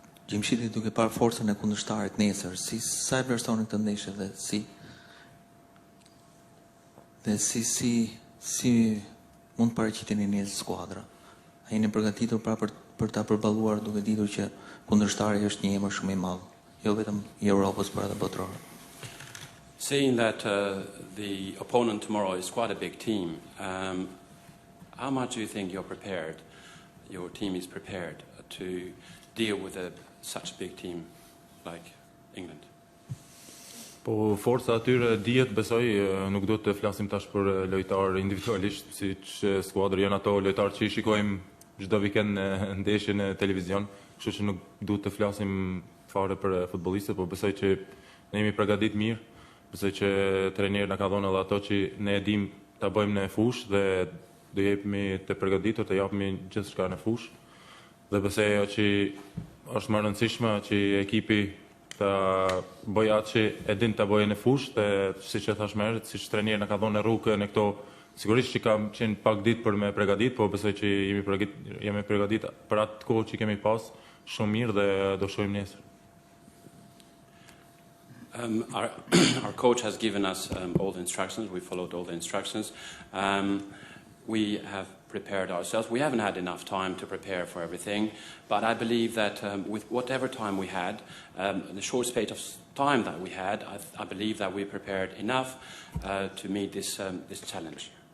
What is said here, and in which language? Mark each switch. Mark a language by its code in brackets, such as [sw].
[sq] Gjimshiti duke parë forcën e kundërshtarit nesër, sa e vlerësoni këtë ndeshje dhe si mund paraqiteni një skuadra? A jeni përgatitur pra për ta përballuar duke ditur që kundërshtari është një emër shumë i madh, jo vetëm i Europës, por edhe botëror? [en] Seeing that the opponent tomorrow is quite a big team, how much do you think you're prepared, your team is prepared to deal with such a big team like England? [sq] Po forca atyre dihet, besoj, nuk do të flasim tash për lojtar individualisht, siç skuadra janë ato lojtar që i shikojmë çdo vikend në ndeshje në televizion, kështu që nuk duhet të flasim fare për futbollistët, po besoj që ne jemi përgatitur mirë, besoj që trajneri na ka dhënë edhe ato që ne e dim ta bëjmë në fushë dhe do jepemi të përgatitur të japim gjithçka në fushë. Dhe besoj që është më rëndësishme që ekipi të bëjë atë që e din të bëjë në fushë, dhe siç e thash më herët, siç trajneri na ka dhënë rrugë në këto, sigurisht që kam qenë pak ditë për me përgatitur, po besoj që jemi përgatitur për atë kohë që kemi pas shumë mirë dhe do shohim nesër. [en] Our coach has given us all the instructions. We followed all the instructions. We have prepared ourselves. We haven't had enough time to prepare for everything, but I believe that with whatever time we had, the short space of time that we had, I believe that we prepared enough to meet this challenge.